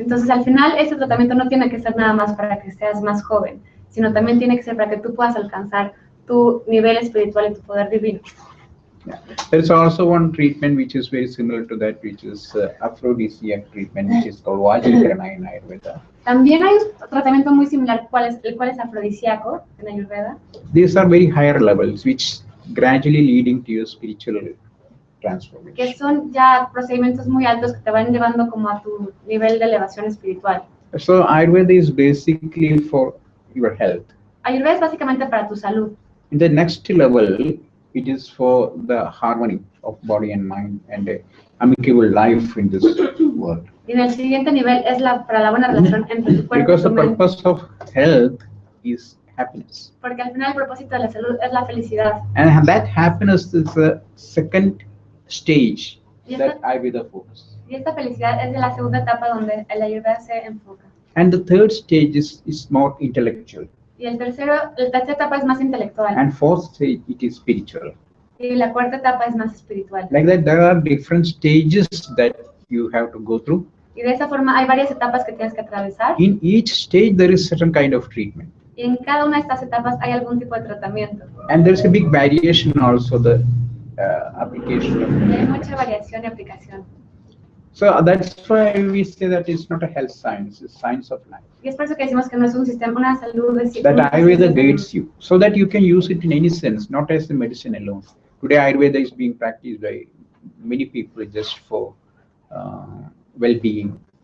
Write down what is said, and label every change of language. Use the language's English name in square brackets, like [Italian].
[Spanish] Entonces, al final, este tratamiento no tiene que ser nada más para que seas más joven, sino también tiene que ser para que tú puedas alcanzar tu nivel espiritual y tu poder divino. [English] Yeah. There's also one treatment which is very similar to that, which is aphrodisiac treatment, which is called Vajikarana in Ayurveda. [Spanish] También hay un tratamiento muy similar, el cual es afrodisíaco en Ayurveda. [English] These are very higher levels, which gradually leading to your spiritual transformation. [Spanish] Que son ya procedimientos muy altos que te van llevando como a tu nivel de elevación espiritual. [English] So Ayurveda is basically for your health. [Spanish] Ayurveda es básicamente para tu salud. [English] In the next level, it is for the harmony of body and mind and a amicable life in this world. [Spanish] Y en el siguiente nivel es para la buena relación entre tu cuerpo y [English] Because [Spanish] tu [English] the [Spanish] mente. [English] purpose of health is happiness. [Spanish] Porque al final el propósito de la salud es la felicidad. [English] And that happiness is the second stage [Spanish] Y [English] that [Spanish] esta, [English] Ayurveda focuses. [Spanish] y esta felicidad es de la segunda etapa donde el Ayurveda se enfoca. [English] And the third stage is more intellectual. [Spanish] Y la tercera etapa es más intelectual. [English] And fourth stage, it is spiritual. [Spanish] Y la cuarta etapa es más espiritual. [English] Like that, there are different stages that you have to go through. [Spanish] Y de esa forma hay varias etapas que tienes que atravesar. [English] In each stage, there is certain kind of treatment. [Spanish] Y en cada una de estas etapas hay algún tipo de tratamiento. [English] And there's a big variation also, the application of [Spanish] Y hay [English] it. [Spanish] mucha variación y aplicación. [English] So that's why we say that it's not a health science, it's science of life. [Spanish] Y es por eso que decimos que no es un sistema, una salud de [English] That Ayurveda guides you, so that you can use it in any sense, not as the medicine alone. Today, Ayurveda is being practiced by many people just for well-being.